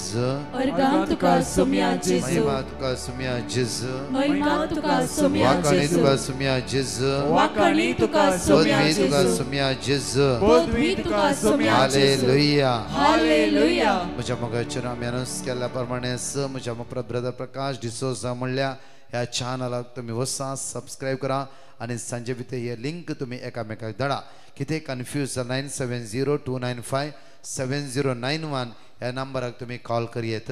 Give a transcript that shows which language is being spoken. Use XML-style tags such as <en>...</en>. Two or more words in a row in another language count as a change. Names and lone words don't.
<kok>Orgam tuka sumya Jesu, महिमा तुका सुम्या जिज महिमा तुका sumya वाकाणी तुका Jesu, सुम्या जिज wakani tuka sumya पदवी तुका Jesu, सुम्या जिज podvi tuka sumya Jesu. हालेलुया. Hallelujah. म्हज्या मोगाचेर आमी अनाउन्स केल्ल्या प्रमाणे म्हज्या ब्रदर प्रकाश डिसोजा म्हणल्या ह्या चॅनलाक तुमी वसा सबस्क्रायब करा आनी सांजे भितर हे लिंक तुमी एकामेकाक धाडा. कितें कन्फ्यूज 9702957091 ह्या नंबराक तुमी कॉल करियेत.</kok>